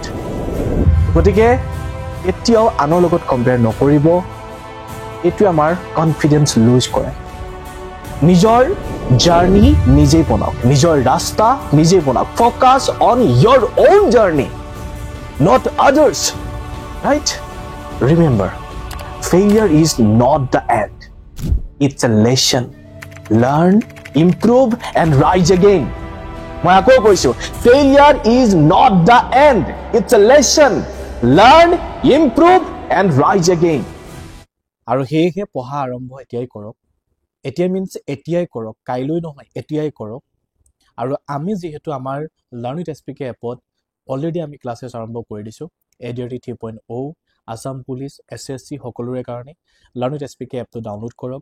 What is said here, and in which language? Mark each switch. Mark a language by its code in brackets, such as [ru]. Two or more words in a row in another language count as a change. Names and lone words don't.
[as] গতিকে এতিয়াও আনৰ লগত কম্পেয়াৰ নকৰিব, এইটোৱে আমাৰ [en] confidence lose [as] কৰে। নিজৰ জাৰ্নি নিজেই বনাওক, নিজৰ ৰাস্তা নিজেই বনাওক। [en] Focus on your own journey, not others, right? ৰিমেম্বাৰ, failure is not the end, it's a lesson. Learn, improve and rise again. [as] মই আকৌ কৈছো, [en] failure is not the end, it's a lesson. Learn, improve and rise again. [as] আৰু সেয়েহে পঢ়া আৰম্ভ এতিয়াই কৰক। এতিয়া মিনছ এতিয়াই কৰক, কাইলৈ নহয়, এতিয়াই কৰক। আৰু আমি যিহেতু আমাৰ লাৰ্ণ উইথ SPK এপত অলৰেডি আমি ক্লাছেছ আৰম্ভ কৰি দিছোঁ, ADRT 3.0, আছাম পুলিচ, SSC সকলোৰে কাৰণে লাৰ্ণ উইথ SPK এপটো ডাউনলোড কৰক।